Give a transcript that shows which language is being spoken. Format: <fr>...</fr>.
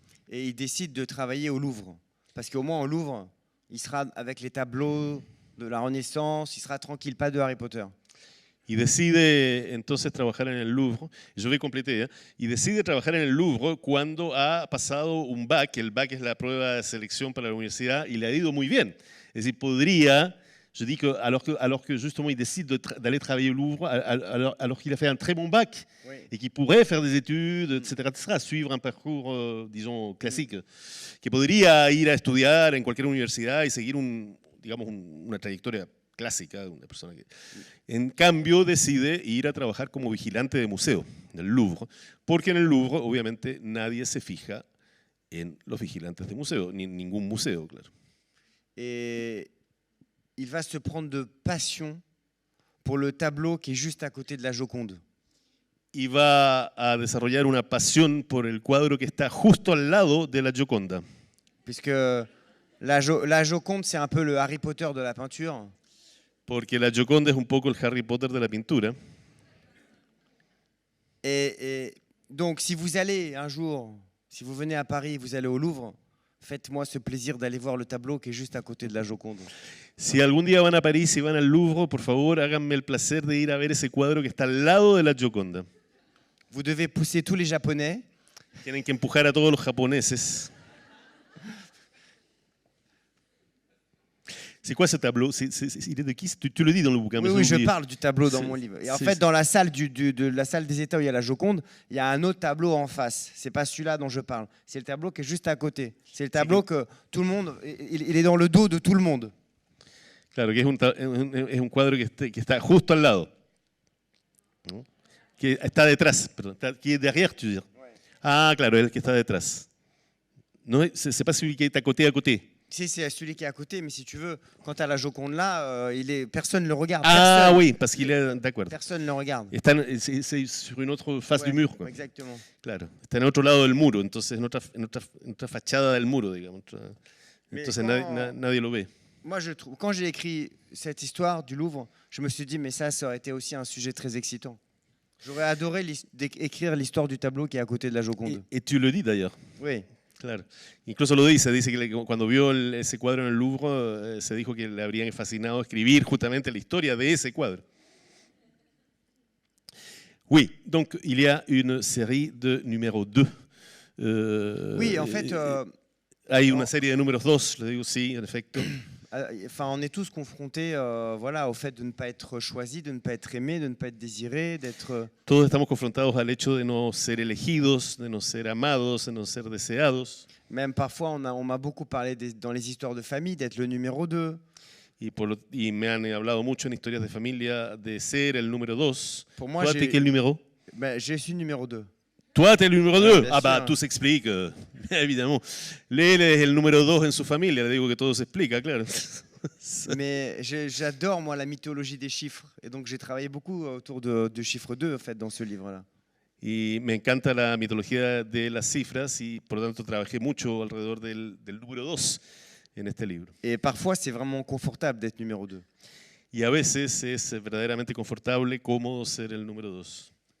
<fr>Et il décide de travailler au Louvre. Parce qu'au moins, au Louvre, il sera avec les tableaux de la Renaissance, il sera tranquille, pas de Harry Potter.</fr> <es>Y decide entonces trabajar en el Louvre, yo me completé, y decide trabajar en el Louvre cuando ha pasado un bac, el bac es la prueba de selección para la universidad, y le ha ido muy bien. Es decir, podría,</es> <fr>je dis que alors que justement il décide d'aller travailler au Louvre, alors qu'il a fait un très bon bac, Oui. et qu'il pourrait faire des études, etc., suivre un parcours, disons, classique,</fr> <es>que podría ir a estudiar en cualquier universidad y seguir una trayectoria clásica de una persona que, en cambio, decide ir a trabajar como vigilante de museo en el Louvre, porque en el Louvre, obviamente, nadie se fija en los vigilantes de museo, ni en ningún museo, claro.</es> <fr>Et il va se prendre de passion pour le tableau qui est juste à côté de la Joconde.</fr> <es>Y va a desarrollar una pasión por el cuadro que está justo al lado de la Gioconda.</es> <fr>Puisque la Joconde, c'est un peu le Harry Potter de la peinture.</fr> <es>Porque la Gioconda es un poco el Harry Potter de la pintura.</es> <fr>Et donc, si vous allez un jour, si vous venez à Paris, vous allez au Louvre, faites-moi ce plaisir d'aller voir le tableau qui est juste à côté de la Joconde.</fr> <es>Si algún día van a París y van al Louvre, por favor, háganme el placer de ir a ver ese cuadro que está al lado de la Gioconda.</es> <fr>Vous devez pousser tous les Japonais.</fr> <es>Tienen que empujar a todos los japoneses.</es> <fr>C'est quoi ce tableau? Il est de qui? Tu le dis dans le bouquin. Oui, je parle du tableau dans mon livre. Et en fait, dans la salle de la salle des États où il y a la Joconde, il y a un autre tableau en face. C'est pas celui-là dont je parle. C'est le tableau qui est juste à côté. C'est le tableau que tout le monde, il est dans le dos de tout le monde.</fr> <es>Claro, que es un cuadro que está justo al lado. ¿No? Que está detrás, perdón.</es> <fr>Qui est derrière, tu veux dire? Ouais.</fr> <es>Ah, claro, el que está detrás.</es> <fr>No, c'est pas celui qui est à côté. Si, c'est celui qui est à côté, mais si tu veux, quand tu as la Joconde là, personne ne le regarde. Ah Personne. oui, parce qu'il est d'accord. Personne ne le regarde. C'est sur une autre face Ouais, du mur, quoi. Exactement.</fr> <es>Claro, está en otro lado del muro, entonces en otra fachada del muro, digamos. Entonces nadie lo ve.</es> <fr>Moi, je trouve, quand j'ai écrit cette histoire du Louvre, je me suis dit, mais ça aurait été aussi un sujet très excitant. J'aurais adoré écrire l'histoire du tableau qui est à côté de la Joconde. Et tu le dis d'ailleurs. Oui.</fr> <es>Claro. Incluso lo dice que cuando vio ese cuadro en el Louvre, se dijo que le habrían fascinado escribir justamente la historia de ese cuadro.</es> <fr>Oui, donc il y a une série de numéro 2. Oui, en fait...</fr> <es>hay una serie de números 2, le digo, sí, en efecto.</es> <fr>Enfin, on est tous confrontés voilà, au fait de ne pas être choisi, de ne pas être aimé, de ne pas être désiré, d'être...</fr> <es>Todos estamos confrontados al hecho de no ser elegidos, de no ser amados, de no ser deseados.</es> <fr>Même parfois, on m'a beaucoup parlé dans les histoires de famille d'être le numéro 2.</fr> <es>Y me han hablado mucho en historias de familia de ser el número 2.</es> <fr>Pour moi, Toi, t'es quel numéro? Ben, je suis numéro 2. Toi, t'es le numéro 2. bien Ah, bah, sûr. tout s'explique, évidemment.</fr> <es>Él es el número 2 en su familia, le digo que todo se explica, claro.</es> <fr>Mais j'adore, moi, la mythologie des chiffres. Et donc, j'ai travaillé beaucoup autour de chiffre 2, en fait, dans ce livre-là.</fr> <es>Y me encanta la mitología de las cifras y por lo tanto trabajé mucho alrededor del número 2 en este libro.</es> <fr>Et parfois, c'est vraiment confortable d'être numéro 2.</fr> <es>Y a veces es verdaderamente confortable, cómodo ser el número 2.</es>